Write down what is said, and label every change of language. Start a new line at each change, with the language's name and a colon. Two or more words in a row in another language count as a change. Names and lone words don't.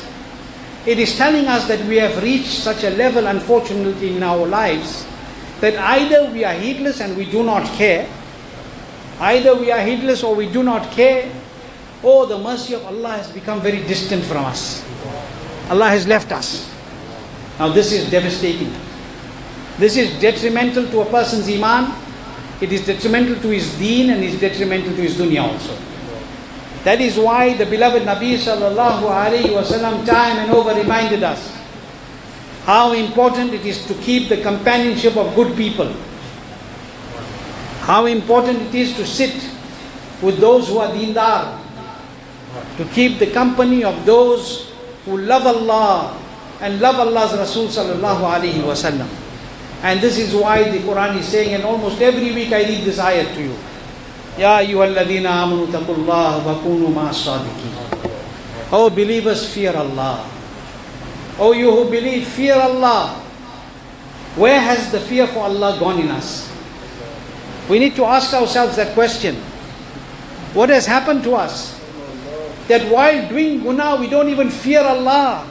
English: It is telling us that we have reached such a level, unfortunately, in our lives, that either we are heedless and we do not care, either we are heedless or we do not care, or the mercy of Allah has become very distant from us. Allah has left us. Now this is devastating. This is detrimental to a person's iman, it is detrimental to his deen, and is detrimental to his dunya also. That is why the beloved Nabi
Arabic: sallallahu alayhi wa sallam
English: time and over reminded us how important it is to keep the companionship of good people. How important it is to sit with those who are deendar, to keep the company of those who love Allah and love Allah's Rasul
Arabic: sallallahu alayhi wa sallam.
English: And this is why the Quran is saying, and almost every week I read this ayat to you,
Arabic: Ya ayyuhalladhina amanu taqullaha wa kunu ma'as sadiqin.
English: O believers, fear Allah. O you who believe, fear Allah. Where has the fear for Allah gone in us? We need to ask ourselves that question. What has happened to us? That while doing guna, we don't even fear Allah.